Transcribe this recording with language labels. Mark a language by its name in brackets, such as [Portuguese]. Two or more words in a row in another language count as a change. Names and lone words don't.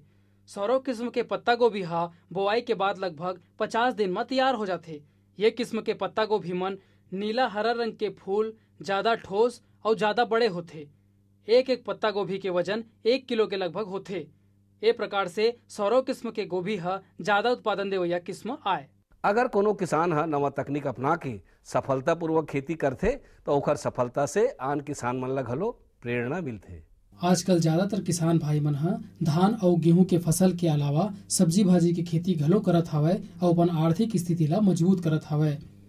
[Chhattisgarhi] सौरव किस्म के पत्ता गोभी हा बोआई के बाद लगभग 50 दिन में तैयार हो जाते। ये किस्म के पत्ता गोभी मन नीला हरा रंग के फूल, ज्यादा ठोस और ज्यादा बड़े होते। एक पत्ता गोभी के वजन 1 किलो के लगभग होते। ए प्रकार से सौरव किस्म के गोभी हा ज्यादा उत्पादन देवैया किस्म आए। अगर कोनो किसान हा नवा तकनीक अपना के सफलता पूर्वक खेती करते तो ओकर सफलता से आन किसान मन ला घलो प्रेरणा मिलते। आजकल ज्यादातर किसान भाई मन हा धान और गेहूं के फसल के अलावा सब्जी भाजी के खेती घलो करत हवय और अपन आर्थिक स्थिति ला मजबूत करत हवय।